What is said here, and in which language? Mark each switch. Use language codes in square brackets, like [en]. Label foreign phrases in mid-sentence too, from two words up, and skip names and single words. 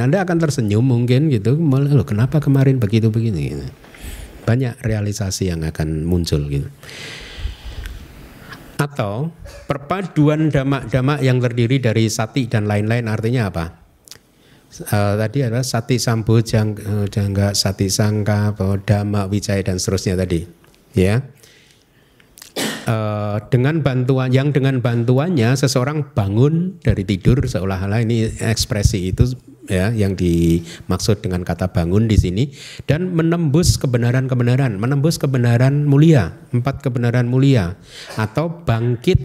[id] Anda akan tersenyum mungkin gitu. Lalu kenapa kemarin begitu-begini gitu. Banyak realisasi yang akan muncul gitu. Atau perpaduan dhamma-dhamma yang terdiri dari sati dan lain-lain, artinya apa? Tadi adalah [pi] sati sambo jangga sati sangka dhamma wijaya [id] dan seterusnya tadi, ya. Dengan bantuannya seseorang bangun dari tidur, seolah-olah ini ekspresi itu ya yang dimaksud dengan kata bangun di sini, dan menembus kebenaran mulia, 4 kebenaran mulia, atau bangkit.